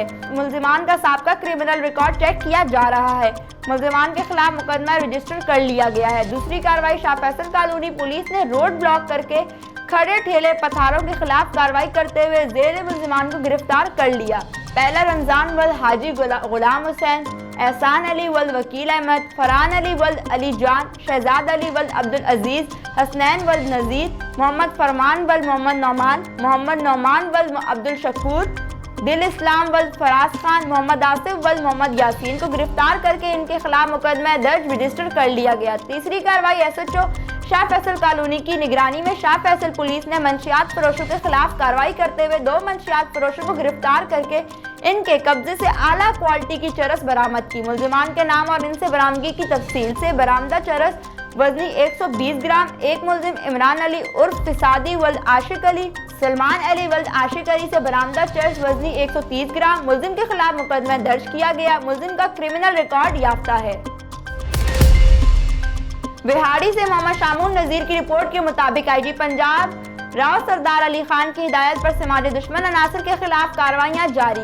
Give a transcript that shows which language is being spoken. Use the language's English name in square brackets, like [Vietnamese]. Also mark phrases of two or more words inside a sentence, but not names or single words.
[Urdu] ملزمان کا سابقہ [English] criminal record [Urdu] چیک کیا جا رہا ہے. ملزمان کے خلاف مقدمہ رجسٹر کر لیا گیا ہے. دوسری کارروائی، شاہ فیصل کالونی پولیس نے [English] road block [Urdu] کرکے کھڑے ٹھیلے پتھاروں کے خلاف کارروائی کرتے ہوئے زیر ملزمان کو گرفتار کر لیا. پہلا، رمضان ولد حاجی غلام حسین، احسان علی ولد وکیل احمد، فرحان علی ولد علی جان، شہزاد علی ولد عبدل عزیز، حسنین ولد نذیر، محمد فرمان ولد محمد نعمان، محمد نعمان ولد عبدل شکور، دل اسلام ولد فراز خان، محمد آصف ولد محمد یاسین کو گرفتار کرکے ان کے خلاف مقدمہ درج رجسٹر کر لیا گیا. تیسری کارروائی، SHO شاہ فیصل کالونی کی نگرانی میں شاہ فیصل پولیس نے منشیات فروشوں کے خلاف کارروائی کرتے ہوئے 2 منشیات فروشوں کو گرفتار کرکے ان کے قبضے سے اعلیٰ کوالٹی کی چرس برآمد کی. ملزمان کے نام اور ان سے برآمدگی کی تفصیل سے برآمدہ چرس وزنی 120 گرام. ایک ملزم عمران علی عرف فسادی ولد عاشق علی، سلمان علی ولد عاشق علی سے برآمدہ چرس وزنی 130 گرام. ملزم کے خلاف مقدمہ درج کیا گیا۔ ملزم کا [English] criminal record [Urdu] یافتہ ہے. بہاڑی سے محمد شامون نذیر کی رپورٹ کے مطابق IG پنجاب راؤ سردار علی خان کی ہدایت پر سماج دشمن عناصر کے خلاف کارروائیاں جاری.